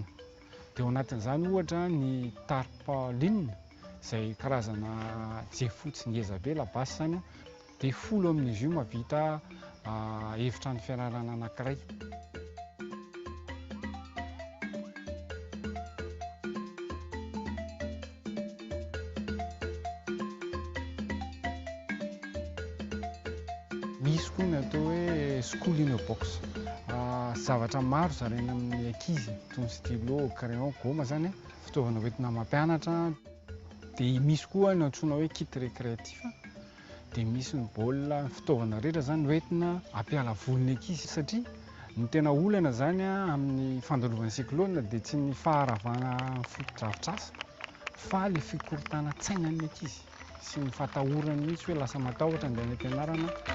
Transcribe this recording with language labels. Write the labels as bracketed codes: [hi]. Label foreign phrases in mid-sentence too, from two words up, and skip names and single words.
[mg] Dia ao anatin'izany ohatra ny tarpaulin izay karazana jefotsy ngeza be labasy zany a, dia 10 amin'izy io mahavita efitrano fianarana anankiray. Misy koa ny atao hoe [en] school in a box. [mg] Zavatra maro zaraina amin'ny ankizy toy ny stylo, crayon, goma zany fitaovana hoentina mampianatra. Dia misy koa ny antsoina hoe [fr] kit récréatif. [mg] Dia misy ny baolina fitaovana rehetra zany hoentina ampiala volony ankizy satria ny tena olana zany amin'ny fandalovan'ny cyclone dia tsy ny faharavana fotodrafitrasa fa le fikorotana tsainan'ny ankizy sy ny fatahorany mihitsy hoe lasa matahotra andeha any am-pianarana.